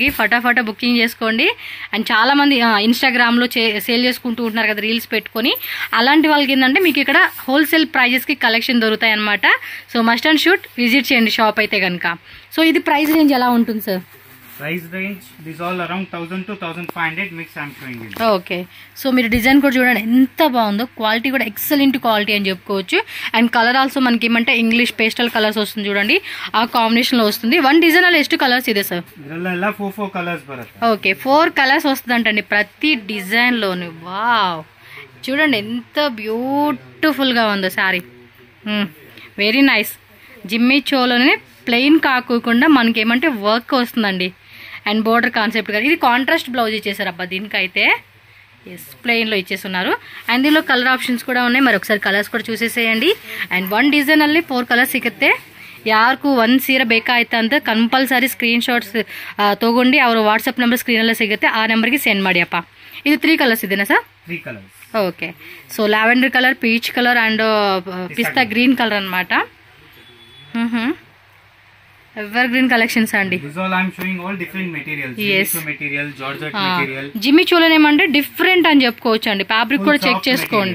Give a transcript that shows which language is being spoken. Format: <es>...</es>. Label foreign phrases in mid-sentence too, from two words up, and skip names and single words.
<te>ఫటాఫటా బుకింగ్ చేసుకోండి. అండ్ చాలామంది ఇన్స్టాగ్రామ్లో సేల్ చేసుకుంటూ ఉంటున్నారు కదా రీల్స్ పెట్టుకొని, అలాంటి వాళ్ళకి ఏంటంటే మీకు ఇక్కడ</te> <en>wholesale prices</en> <te>కలెక్షన్ దొరుకుతాయి అనమాట.</te> <en>so must and should visit</en> <te>చేయండి షాప్ అయితే కనుక. సో ఇది</te> <en>price range</en> <te>ఎలా ఉంటుంది సార్?</te> <en>price range this all around 1000 to 1500 mix I'm showing it. okay, so</en> <te>మీరు డిజైన్ కూడా చూడండి ఎంత బాగుందో. క్వాలిటీ కూడా</te> <en>excellent quality</en> <te>అని చెప్పుకోవచ్చు.</te> <en>and colour also</en> <te>మనకి ఏమంటే</te> <en>English pastel colours</en> <te>వస్తుంది చూడండి, ఆ కాంబినేషన్ లో వస్తుంది.</te> <kn>1 డిజైన్ అలా ಎಷ್ಟು కలర్స్ ಇದೆ సార్? ಇದೆಲ್ಲ 4 కలర్స్ బರುತ್ತೆ.</kn> <te>ఓకే, 4 కలర్స్ వస్తుందంటండి ప్రతి డిజైన్ లోని. వావ్, చూడండి ఎంత బ్యూటిఫుల్ గా ఉందో సారీ.</te> <en>very nice.</en> <te>జిమ్మి చోలోనే ప్లెయిన్ కాకుండా మనకి ఏమంటే వర్క్ వస్తుందండి.</te> <en>and border concept</en> <te>కానీ ఇది</te> <en>contrast blouse</en> <te>ఇచ్చేసారు అబ్బా దీనికైతే. ఎస్, ప్లెయిన్లో ఇచ్చేస్తున్నారు. అండ్ దీనిలో</te> <en>colour options</en> <te>కూడా ఉన్నాయి. మరి ఒకసారి కలర్స్ కూడా చూసేసేయండి. అండ్ 1 డిజైన్</te> <kn>ಅಲ್ಲಿ 4 ಕಲರ್ಸ್ ಸಿಗುತ್ತೆ. ಯಾರಿಗೂ 1 ಸೀರೆ ಬೇಕಾಯ್ತು ಅಂತ</kn> <en>compulsory screenshots</en> <kn>ತಗೊಂಡು ಅವರ</kn> <en>WhatsApp number</en> <kn>ಸ್ಕ್ರೀನಲ್ಲೇ ಸಿಗುತ್ತೆ, ಆ ನಂಬರ್ಗೆ ಸೆಂಡ್ ಮಾಡಿ ಅಪ್ಪ. ಇದು 3 ಕಲರ್ಸ್ ಇದೆನಾ ಸರ್? 3 ಕಲರ್ಸ್.</kn> <en>okay, so lavender colour, peach colour and pista green colour అనమాట. evergreen collections అండి.</en> <te>జిమ్మి చోలో ఏమంటే డిఫరెంట్ అని చెప్పుకోవచ్చు అండి. ఫ్యాబ్రిక్ కూడా చెక్ చేసుకోండి.</te>